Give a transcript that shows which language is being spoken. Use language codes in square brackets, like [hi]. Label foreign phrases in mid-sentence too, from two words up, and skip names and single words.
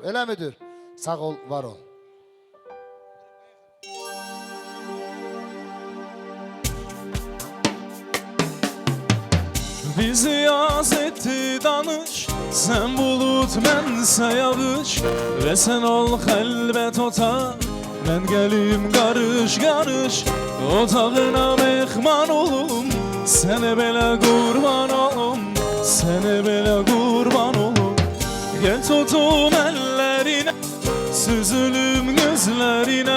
[tr] Öyle midir? Sağ ol, var ol. [az] Bizi yaz etti danış, sen bulut mənsə yağış. Ve sen ol xəlbət otaq, mən gəlim qarış qarış. Otağına mehman olum, sənə belə qurban olum, sənə belə qurban olum. [tr] Gel tutum ellerine, süzülüm gözlerine.